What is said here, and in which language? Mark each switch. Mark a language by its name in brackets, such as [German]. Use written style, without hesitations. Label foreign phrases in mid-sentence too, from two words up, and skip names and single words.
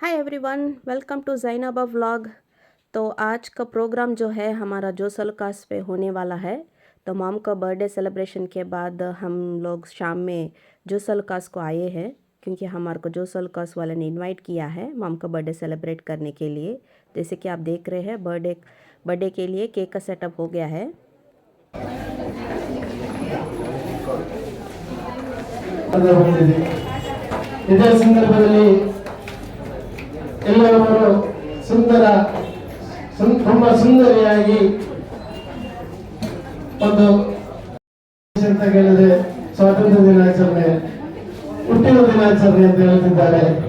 [English] everyone, welcome to Zainaba vlog. [Hindi] तो आज का प्रोग्राम जो है हमारा जोस अलकास पे होने वाला है। तो मॉम का [English] birthday celebration [Hindi] के बाद हम लोग शाम में जोस अलकास को आए हैं, क्योंकि हमारे को जोस अलकास वाले ने इनवाइट किया है मॉम का [English] birthday celebrate [Hindi] करने के लिए। जैसे कि आप देख रहे हैं बर्थडे के लिए केक का सेटअप हो गया है। [Kannada] ಇದೇ ಸಂದರ್ಭದಲ್ಲಿ ಎಲ್ಲರೂ ತುಂಬಾ ಸುಂದರಿಯಾಗಿ ಒಂದು ಅಂತ ಹೇಳಿದ್ರೆ ಸ್ವಾತಂತ್ರ್ಯ ದಿನಾಚರಣೆ, ಹುಟ್ಟಿನ ದಿನಾಚರಣೆ ಅಂತ ಹೇಳ್ತಿದ್ದಾರೆ.